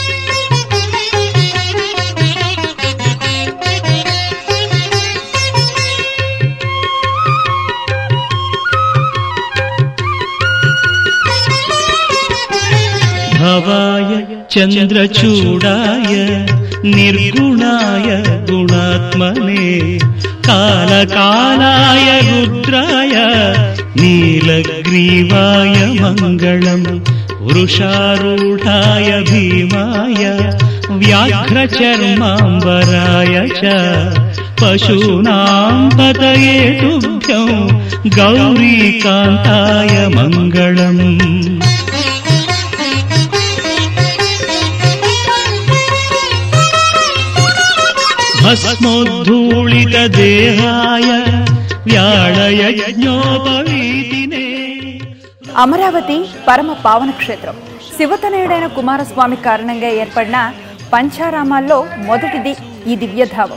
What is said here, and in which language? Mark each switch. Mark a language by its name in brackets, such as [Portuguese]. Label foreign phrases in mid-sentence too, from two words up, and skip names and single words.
[Sanskrit] భవాయ చంద్రచూడాయ నిర్గుణాయ గుణాత్మనే కాలకాలాయ రుద్రాయ నీలగ్రీవాయ हयग्रीवाय मङ्गलम् वृषारूढाय भीमाय व्याघ्रचर्माम्बराय च पशूनां पतये तुभ्यं गौरीकान्ताय मङ्गलम् भस्मोद्धूलितदेहाय व्याळयज्ञोपवीतिने [Telugu] అమరావతి పరమ పావన క్షేత్రం. శివతనయుడైన కుమారస్వామి కారణంగా ఏర్పడిన పంచారామాల్లో మొదటిది ఈ దివ్యధామం.